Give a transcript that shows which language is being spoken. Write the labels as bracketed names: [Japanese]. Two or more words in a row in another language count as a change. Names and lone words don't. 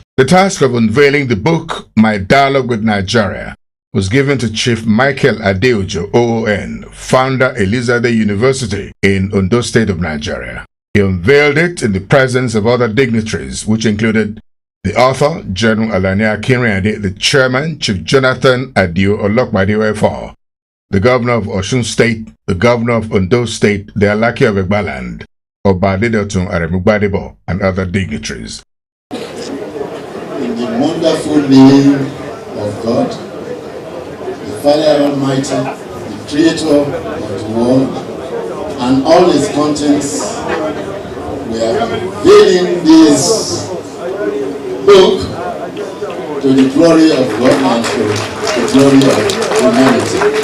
[English] The task of unveiling the book, My Dialogue with Nigeria, was given to Chief Michael Adeojo, OON, founder Elizabeth University in Ondo State of Nigeria. He unveiled it in the presence of other dignitaries, which included the author, General Alani Akinrinade, the chairman, Chief Jonathan Adio Olokmadewefor, the governor of Osun State, the governor of Ondo State, the Alaki of Egbaland, Obadedotun Aremugbadebo, and other dignitaries. In the wonderful name of God, the Father Almighty, the Creator of the world, and all its contents, we are unveiling this book to the glory of God and to the glory of humanity.